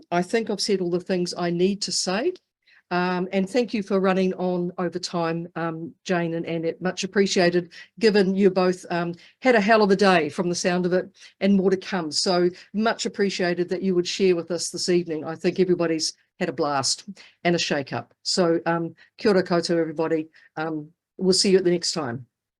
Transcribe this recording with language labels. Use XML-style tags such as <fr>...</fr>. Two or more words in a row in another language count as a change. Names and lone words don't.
<en>I think I've said all the things I need to say. And thank you for running on over time, Jane and Annette. Much appreciated, given you both had a hell of a day from the sound of it and more to come. So much appreciated that you would share with us this evening. I think everybody's had a blast and a shake up.</en> <mi>So kia ora koutou,</mi> <en>everybody. We'll see you at the next time.</en>